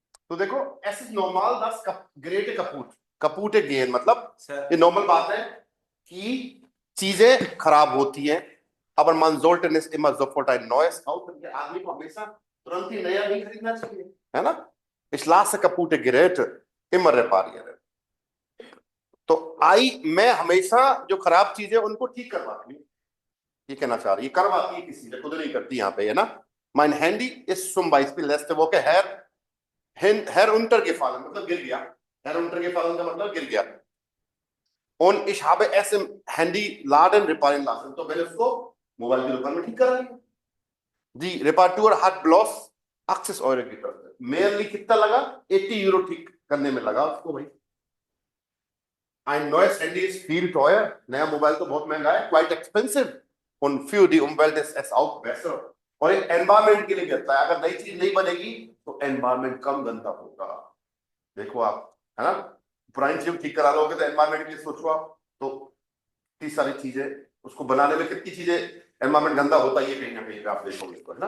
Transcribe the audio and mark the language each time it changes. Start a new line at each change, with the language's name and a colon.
Hindi: तो देखो, ऐसे नॉर्मल दस ग्रेट कपूट गेन, मतलब ये नॉर्मल बात है कि चीजें खराब होती हैं.
German: aber man sollte nicht immer sofort ein neues kaufen.
Hindi: आदमी को हमेशा तुरंत ही नया नहीं खरीदना चाहिए, है ना?
German: Ich lasse kaputte Geräte immer reparieren.
Hindi: तो मैं हमेशा जो खराब चीजें उनको ठीक करवाती हूँ, ये कहना चाह रही है, करवाती है किसी से, खुद नहीं करती यहाँ पे, है ना?
German: Mein Handy ist zum Beispiel letzte Woche heruntergefallen,
Hindi: मतलब गिर गया. Heruntergefallen का मतलब गिर गया.
German: Und ich habe es im Handyladen reparieren lassen.
Hindi: तो मैंने उसको मोबाइल की दुकान में ठीक करा लिया.
German: Die Reparatur hat bloß
Hindi: axis ऑयरो की तरफ से। मेयरली कितना लगा? 80 यूरो ठीक करने में लगा उसको भाई।
German: Ein neues Handy ist viel teuer.
Hindi: नया मोबाइल तो बहुत महंगा है,
English: quite expensive.
German: Und für die Umwelt ist es auch besser.
Hindi: और एक एनवायरमेंट के लिए भी अच्छा है। अगर नई चीज नहीं बनेगी तो एनवायरमेंट कम गंदा होगा। देखो आप, है ना, पुरानी चीज ठीक करा लोगे तो एनवायरमेंट के लिए सोचो आप, तो इतनी सारी चीजें उसको बनाने में कितनी चीजें एनवायरमेंट गंदा होता ही है कहीं ना कहीं पे, आप देखोगे इसको, है ना।